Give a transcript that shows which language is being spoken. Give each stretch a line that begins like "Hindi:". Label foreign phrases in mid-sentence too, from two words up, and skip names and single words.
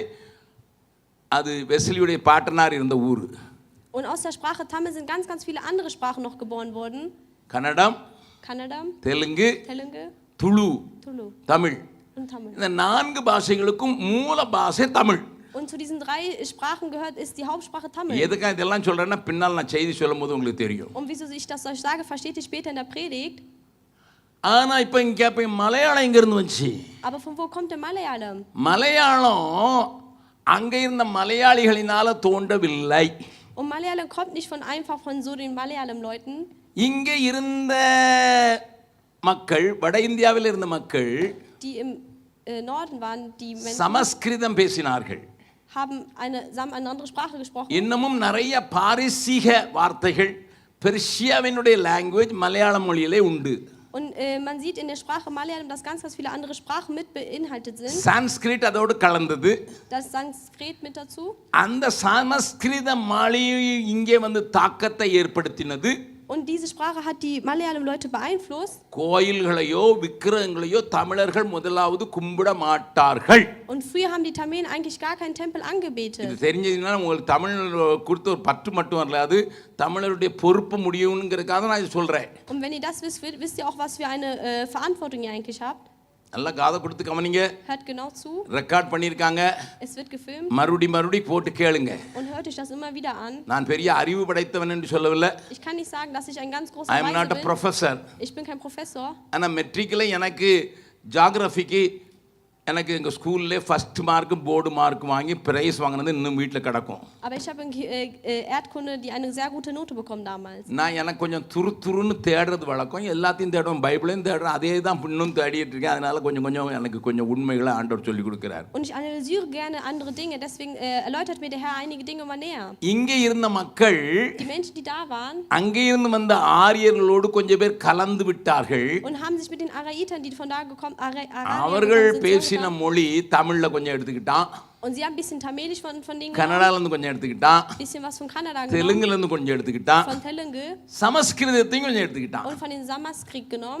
Tamil: அது வெஸ்லியுடைய பாட்டனார் இருந்த ஊர்.
German: Und aus der Sprache Tamil sind ganz, ganz viele andere Sprachen noch geboren worden.
Tamil: கன்னடம்,
German: Kannadam,
Tamil: தெலுங்கு,
German: Telugu,
Tamil: துளு,
German: Tulu
Tamil: தமிழ்.
German: und Tamil.
Tamil: இந்த 4 பாஷைகளுக்கும் மூல பாஷை தமிழ்.
German: Und zu diesen 3 Sprachen gehört ist die Hauptsprache Tamil.
Tamil: எதுக்காக இதெல்லாம் சொல்றேன்னா பின்னால் நான் செய்தி சொல்லும்போது உங்களுக்கு தெரியும்.
German: Und wieso ich das euch sage, versteht ihr später in der Predigt.
Tamil: ஆனா இப்போ இங்க மலையாளம் எங்க இருந்து வந்துச்சு?
German: Aber von wo kommt der Malayalam?
Tamil: மலையாளம் அங்க இருந்த மலையாளிகளினால தோன்றவில்லை.
German: Und Malayalam kommt nicht einfach von so den Malayalam-Leuten.
Tamil: இங்க இருந்த மக்கள், வட இந்தியாவில் இருந்த மக்கள்,
German: die im Norden waren, die Menschen
Tamil: சமஸ்கிருதம் பேசினார்கள்.
German: haben eine andere Sprache gesprochen.
Tamil: இன்னமும் நிறைய பாரசீக வார்த்தைகள் பெர்ஷியாவினுடைய லாங்குவேஜ் மலையாள மொழியிலே உண்டு.
German: Und man sieht in der Sprache Malayalam, dass ganz viele andere Sprachen mit beinhaltet sind.
Tamil: சான்ஸ்கிரிட் அதோடு கலந்தது.
German: Das Sanskrit mit dazu.
Tamil: அந்த சமஸ்கிருத மொழி இங்கே வந்து தாக்கத்தை ஏற்படுத்தினது.
German: Und diese Sprache hat die Malayalam-Leute beeinflusst.
Tamil: கோயில்களையோ விக்கிரகங்களையோ தமிழர்கள் முதலாவது கும்பிட மாட்டார்கள்.
German: Und früher haben die Tamilen eigentlich gar keinen Tempel angebetet.
Tamil: இது தெரிஞ்சதுன்னா உங்களுக்கு தமிழ் கொடுத்த ஒரு பற்று மட்டும் வரல, அது தமிழருடைய பொறுப்பு முடியும்ங்கிறதுக்காக நான் இது சொல்றேன்.
German: Und wenn ihr das wisst ihr auch, was für eine Verantwortung ihr eigentlich habt.
Tamil: நல்லா காதை கொடுத்து கவனிங்க.
German: Hört genau zu.
Tamil: ரெக்கார்ட் பண்ணியிருக்காங்க.
German: Es wird gefilmt.
Tamil: மறுபடி போட்டு கேளுங்க.
German: Und hört euch das immer wieder an.
Tamil: நான் பெரிய அறிவு படைத்தவன் என்று சொல்லவில்லை.
German: Ich kann nicht sagen, dass ich ein ganz großer
English: I am not a professor.
German: Ich bin kein Professor.
Tamil: ஆனால் மெட்ரிக்கில் எனக்கு ஜியாகிரபிக்கு எனக்கு எங்கள் ஸ்கூல்லே
English: first mark board mark
Tamil: வாங்கி ப்ரைஸ் வாங்கினது இன்னும் வீட்டில் கிடக்கும்.
German: Aber ich habe in Erdkunde die eine sehr gute Note bekommen damals.
Tamil: நான் எனக்கு கொஞ்சம் துருன்னு தேடுறது வழக்கம். எல்லாத்தையும் தேடுவேன், பைபிளையும் தேடுறேன், அதே தான் இன்னும் தேடிட்டு இருக்கேன். அதனால கொஞ்சம் எனக்கு கொஞ்சம் உண்மைகளை ஆண்டவர் சொல்லி கொடுக்குறார்.
German: Und ich analysiere gerne andere Dinge, deswegen erläutert mir der Herr einige Dinge immer näher.
Tamil: இங்கே இருந்த மக்கள்,
German: Die Menschen, die da waren,
Tamil: அங்கே இருந்து வந்த ஆரியர்களோடு கொஞ்சம் பேர் கலந்து விட்டார்கள்.
German: und haben sich mit den Araitern, die von da gekommen,
Tamil: அவர்கள் பேசின மொழி தமிழ்ல கொஞ்சம் எடுத்துக்கிட்டான்.
German: und sie haben ein bisschen Tamilisch von denen
Tamil: கன்னடால இருந்து கொஞ்சம் எடுத்துக்கிட்டான்.
German: bisschen was von Kannada genommen.
Tamil: தெலுங்குல இருந்து கொஞ்சம் எடுத்துக்கிட்டான்.
German: Von Telugu.
Tamil: சமஸ்கிருதத்தையும் கொஞ்சம் எடுத்துக்கிட்டான்.
German: Und von den Sanskrit genommen.